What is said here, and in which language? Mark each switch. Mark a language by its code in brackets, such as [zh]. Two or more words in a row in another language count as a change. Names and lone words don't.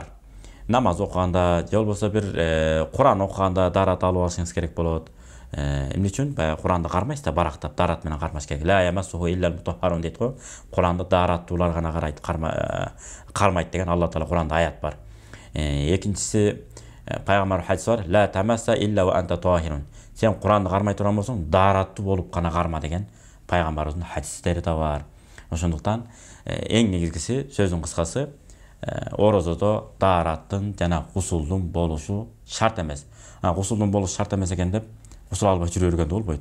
[ky] Намаз окуганда, же болбосо бир Куран окуганда даарат алып алышыңыз керек болот. Эмне үчүн? Баягы Куранды кармайсыз да, барактап даарат менен кармаш керек. [ar] لا يمسه إلا المطهرون [ky] дейт го. Куранда даараттуулар гана карайт, кармайт деген Алла Таала Куранда аят бар. Экинчиси, пайгамбар хадис бар. [ar] لا تمس إلا وأنت طاهر. [ky] Сен Куранды кармай турган болсоң, даараттуу болуп гана карма деген пайгамбарыбыздын хадистери да бар. Ошондуктан эң негизгиси, сөздүн кыскасы, орозодо даараттын жана гусулдун болушу шарт эмес. Гусулдун болушу шарт эмес экен деп гусул албай жүрө бергенде болбойт.